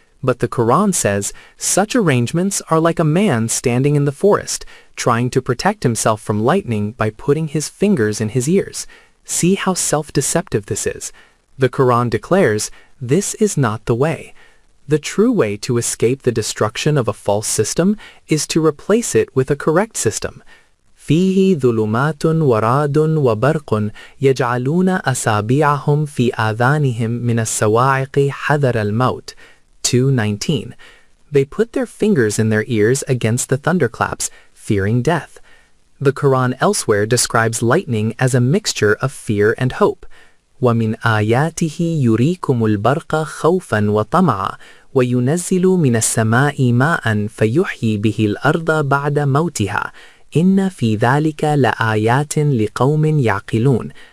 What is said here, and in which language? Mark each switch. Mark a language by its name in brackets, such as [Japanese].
[English] But the Quran says such arrangements are like a man standing in the forest, trying to protect himself from lightning by putting his fingers in his ears. See how self-deceptive this is. The Quran declares, this is not the way. The true way to escape the destruction of a false system is to replace it with a correct system. [Arabic] فيه ظلمات ورعد وبرق يجعلون أصابعهم في آذانهم من الصواعق حذر الموت. [English] 2:19. They put their fingers in their ears against the thunderclaps, fearing death. The Quran elsewhere describes lightning as a mixture of fear and hope. [Arabic] وَمِنْ آيَاتِهِ يُرِيكُمُ الْبَرْقَ خَوْفًا وَطَمَعًا وَيُنَزِّلُ مِنَ السَّمَاءِ مَاءً فَيُحْيِي بِهِ الْأَرْضَ بَعْدَ مَوْتِهَا إِنَّ فِي ذَلِكَ لَآيَاتٍ لِقَوْمٍ يَعْقِلُونَ.